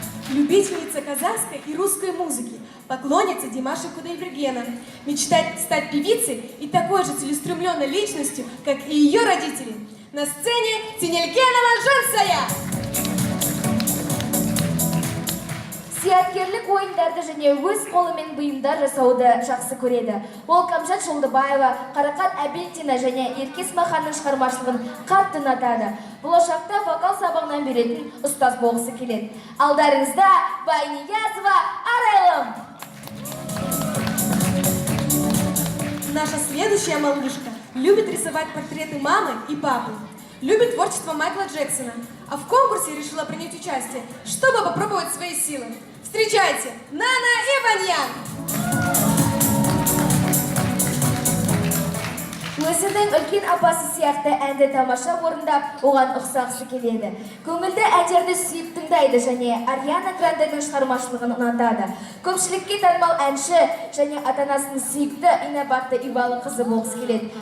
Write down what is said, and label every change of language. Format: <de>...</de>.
<ru>Любительница казахской и русской музыки, поклонница Димаша Кудайбергена, мечтает стать певицей и такой же целеустремленной личностью, как и ее родители. На сцене Тинелькенова Жансая.</ru> <kk>Сияткерлік ойындарды және өз қолымен бұйымдар жасауды жақсы көреді. Ол Камжат Жолдыбаева, Қарақат Әбелтина және Еркес Маханның шығармашылығын қатты ұнатады. Болашақта вокал сабағынан беретін ұстаз болғысы келеді. Алдарыңызда Байниязова Арайлым.</kk> <ru>Наша следующая малышка любит рисовать портреты мамы и папы. Любит творчество Майкла Джексона, а в конкурсе решила принять участие, чтобы попробовать свои силы. Встречайте, Нана Иваньян!</ru> <kk>Өзінің үлкен апасы сияқты әнді тамаша орындап, оған ұқсағысы келеді. Көңілді әндерді сүйіп тыңдайды және Ариана Гранденың шығармашылығын ұнатады. Көпшілікке танымал әнші және ата-анасының сүйікті инабатты ибалы қызы болғысы келеді.</kk>